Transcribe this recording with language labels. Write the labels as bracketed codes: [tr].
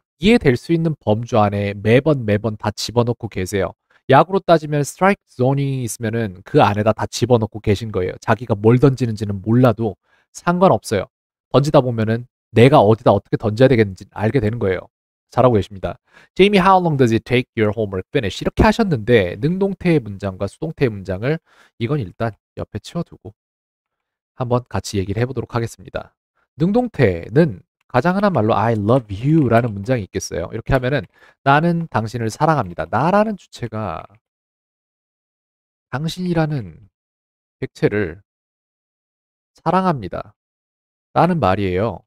[ko] 이해될 수 있는 범주 안에 매번 다 집어넣고 계세요. 야구로 따지면 스트라이크 존이 있으면은 그 안에다 다 집어넣고 계신 거예요. 자기가 뭘 던지는지는 몰라도 상관없어요. 던지다 보면은 내가 어디다 어떻게 던져야 되겠는지 알게 되는 거예요. 잘하고 계십니다. [en] Jamie, how long does it take your homework finish? [ko] 이렇게 하셨는데 능동태의 문장과 수동태의 문장을 이건 일단 옆에 치워두고 한번 같이 얘기를 해보도록 하겠습니다. 능동태는 가장 흔한 말로 [en] I love you [ko] 라는 문장이 있겠어요. 이렇게 하면은 나는 당신을 사랑합니다. 나라는 주체가 당신이라는 객체를 사랑합니다. 라는 말이에요.